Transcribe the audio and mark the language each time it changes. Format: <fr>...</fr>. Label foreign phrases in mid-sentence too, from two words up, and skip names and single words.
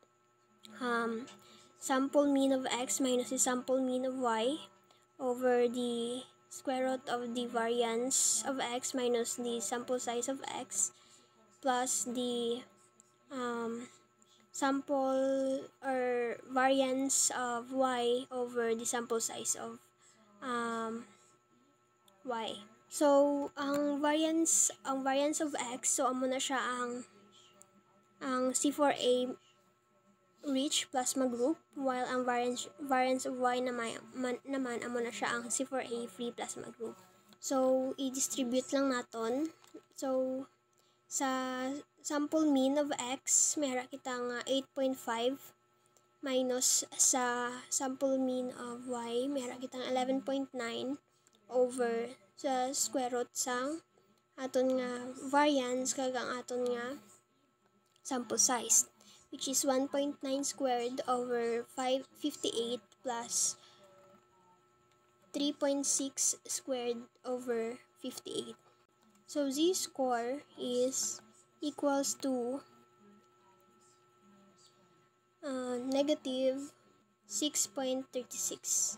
<en>sample mean of x minus the sample mean of y over the square root of the variance of x minus the sample size of x plus the sample or variance of y over the sample size of y.</en> <hil>So ang</hil> <en>variance of x,</en> <hil>so amo na siya ang</hil> <en>C4A rich plasma group,</en> <hil>while ang</hil> <en>variance of y</en> <hil>naman amo na siya ang</hil> <en>C4A free plasma group.</en> <hil>So i-distribute lang naton. So sa</hil> <en>sample mean of x,</en> <hil>mayroon kitang 8.5 minus sa</hil> <en>sample mean of y,</en> <hil>mayroon kitang 11.9 over sa</hil> <en>square root</en> <hil>sang aton nga variance kag ang aton nga</hil> <en>sample size, which is 1.9 squared over 58 plus 3.6 squared over 58. So z-score is equals to negative 6.36.</en>